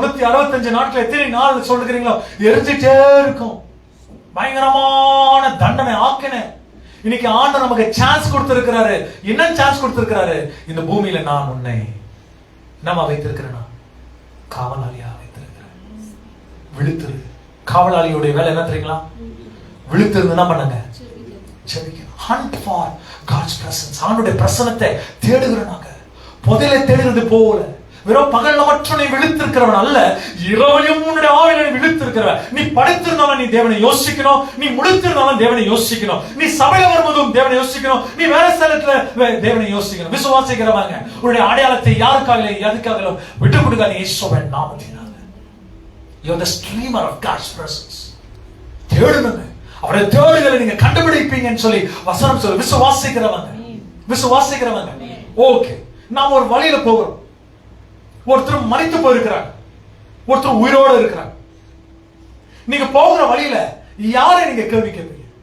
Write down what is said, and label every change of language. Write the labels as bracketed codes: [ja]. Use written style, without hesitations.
[ta] 365 நாட்கள் எத்தனை நாள் சொல்லுகிறீங்களோ எரிஞ்சிட்டே இருக்கும். பயங்கரமான தண்டனை ஆக்கின. இன்னைக்கு ஆண்டவர் நமக்கு சான்ஸ் கொடுத்திருக்கிறாரு. என்ன சான்ஸ் கொடுத்திருக்கிறாரு? இந்த பூமியில நான் உன்னை நம்ம வைத்திருக்கிறேனா, காவலாளியா வைத்திருக்கிறேன். விழுத்துரு. காவலாளியுடைய வேலை என்ன தெரியுங்களா? விழுத்திருந்து என்ன பண்ணுங்க, [en] hunt for God's presence. [ta] ஆண்டவருடைய பிரசன்னத்தை தேடுகிறோம். புதையலை தேடுகிறது போல வெறும் பகல்ல மட்டும் நீ விழித்திருக்கிறவன் அல்ல, இரவிலும் உன்னுடைய ஆவியில நீ விழித்திருக்கிறவன். நீ படைத்திருந்தாலும் நீ தேவனை யோசிக்கணும், நீ முடித்திருந்தாலும் தேவனை யோசிக்கணும், நீ சபையில வரும்போதும் தேவனை யோசிக்கணும், நீ வேற ஸ்தலத்துல தேவனை யோசிக்கணும். விசுவாசிக்கிறவங்க உன்னுடைய அடையாளத்தை யாருக்காக எதுக்காக விட்டு கொடுக்காது, இயேசுவின் நாமத்தினால. [en] You are the streamer of God's presence. [ta] தேடுங்க, அவருடைய தேடுதலை நீங்க கண்டுபிடிப்பீங்கன்னு சொல்லி வசனம் சொல்லு. விசுவாசிக்கிறவங்க ஓகே. நாம் ஒரு வழியில போகிறோம், ஒருத்தர் மரித்து போயிருக்கிறார், ஒருத்தர் உயிரோடு இருக்கிறார். நீங்க போகிற வழியில யாரை நீங்க கேள்வி கேட்பீங்க?